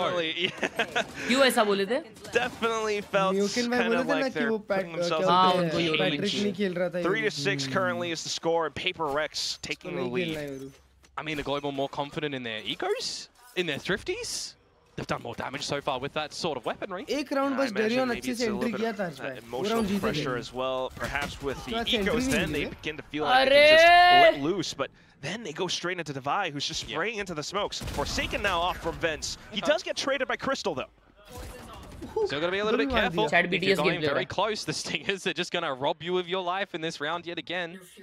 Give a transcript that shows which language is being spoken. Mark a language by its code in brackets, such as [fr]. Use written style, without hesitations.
[hi] क्यों ऐसा बोले थे? [en] Definitely felt kind of like they're putting themselves in the 3-6 currently is the score, and PRX taking the lead. I mean, the Global more confident in their ecos, in their thrifties. They've done more damage so far with that sort of weaponry. [hi] एक round बस Darien अच्छे से entry किया था इसमें. [en] Emotional pressure as well, perhaps with the ecos. Then they begin to feel like they can just let loose, but then they go straight into Divide, who's just spraying into the smokes. Forsaken now off from Vents. He does get traded by Crystal though. Still got to be a little bit careful. If you're going very close, the Stingers are just going to rob you of your life in this round yet again.